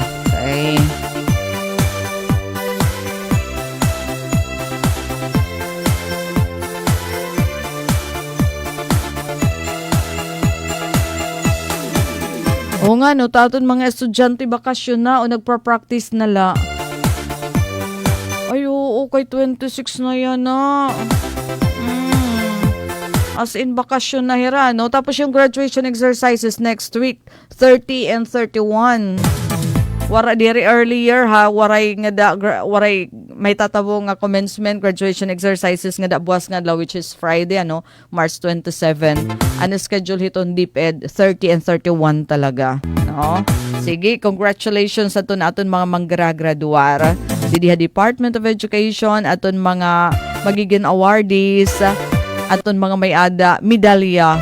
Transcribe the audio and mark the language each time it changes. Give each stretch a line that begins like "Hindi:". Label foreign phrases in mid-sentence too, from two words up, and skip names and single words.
Waray: Okay. O nga taton mga estudyante bakasyon na o nagpa-practice na la. Ay, oo, kay 26 na yan na.
English: As in,
Waray: bakasyon na hira, no?
Filipino: Tapos yung
English: graduation exercises next week, 30 and 31.
Waray: Wara diri earlier ha, waray may tatabo nga
English: commencement graduation exercises
Waray: nga buwas nga
English: which is Friday March 27.
Waray: Schedule hiton DepEd 30 and 31 talaga, no? Sige, congratulations sa aton mga manggraduar diha Department of Education, aton mga magiging awardees, aton mga may ada medalya.